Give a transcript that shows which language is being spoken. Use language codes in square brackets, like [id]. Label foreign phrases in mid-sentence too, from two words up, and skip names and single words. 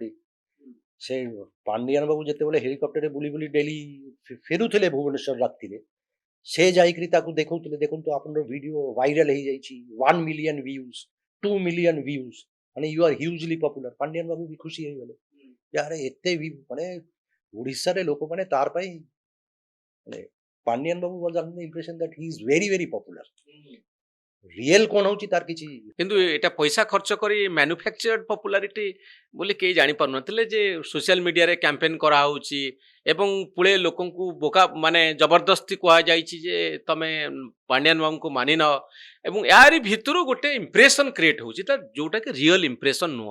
[or] ସେ ପାଣ୍ଡିଆନ ବାବୁ ଯେତେବେଳେ ହେଲିକପ୍ଟରରେ ବୁଲି ବୁଲି ଡେଲି ଫେରୁଥିଲେ ଭୁବନେଶ୍ୱର ରାତିରେ, ସେ ଯାଇକରି ତାକୁ ଦେଖଉଥିଲେ, ଦେଖନ୍ତୁ ଆପଣଙ୍କର [en] video viral [or] ହେଇଯାଇଛି, [en] 1 million views, 2 million views, [or] ମାନେ [en] you are hugely popular. [or] ପାଣ୍ଡିଆନ ବାବୁ ବି ଖୁସି ହେଇଗଲେ, [hi] यार एते भी [or] ମାନେ ଓଡ଼ିଶାରେ ଲୋକମାନେ ତାର ପାଇଁ ମାନେ ପାଣ୍ଡିଆନ ବାବୁ [en] was under the impression that he is very very popular. [or] ରିଏଲ କଣ ହଉଛି ତାର କିଛି କିନ୍ତୁ ଏଟା ପଇସା ଖର୍ଚ୍ଚ କରି [en] manufactured popularity [or] ବୋଲି କେହି ଜାଣିପାରୁନଥିଲେ ଯେ ସୋସିଆଲ ମିଡ଼ିଆରେ କ୍ୟାମ୍ପେନ୍ କରାହେଉଛି ଏବଂ ପୁଳେ ଲୋକଙ୍କୁ ବୋକା ମାନେ ଜବରଦସ୍ତି କୁହାଯାଇଛି ଯେ ତମେ ପାଣ୍ଡିଆନ ବାବୁଙ୍କୁ ମାନିନ ଏବଂ ଏହାରି ଭିତରୁ ଗୋଟେ [en] impression create [or] ହେଉଛି ତା ଯେଉଁଟାକି [en] real impression [or] ନୁହଁ।